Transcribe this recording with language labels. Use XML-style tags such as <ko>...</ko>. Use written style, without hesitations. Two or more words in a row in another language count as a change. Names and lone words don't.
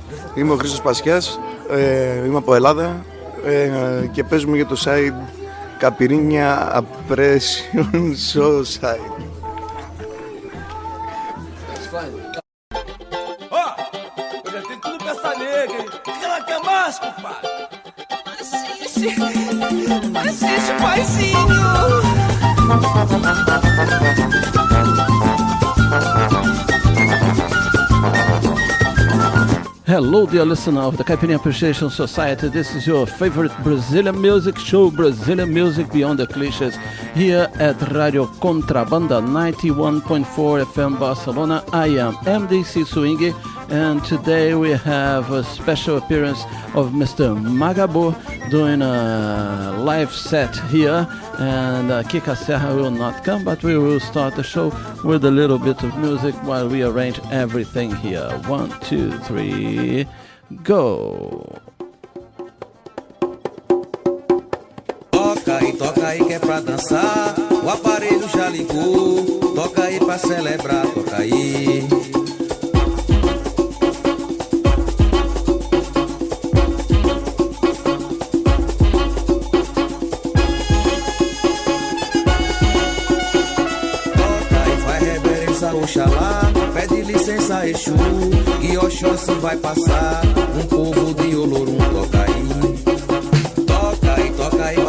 <el>Είμαι ο Χρήστος Πασιάς, είμαι από Ελλάδα και παίζουμε για το site Καπυρίνια Appression Society.</el> <pt>Ó, eu já tenho tudo pra essa nega, hein? O que ela quer mais, compadre? Assiste, paizinho!</pt> <en>Hello, dear listener of the Caipirinha Appreciation Society. This is your favorite Brazilian music show, Brazilian Music Beyond the Clichés, here at Radio Contrabanda 91.4 FM Barcelona. I am MDC Swing, and today we have a special appearance of Mr. Magabu doing a live set here. And Kika Serra will not come, but we will start the show with a little bit of music while we arrange everything here. 1, 2, 3, go!</en> <pt>Toca aí que é pra dançar, o aparelho já ligou. Toca aí pra celebrar, toca aí. Oxalá, pede licença Exu, que Oxóssi vai passar, um povo de Olorum, toca aí pra</pt>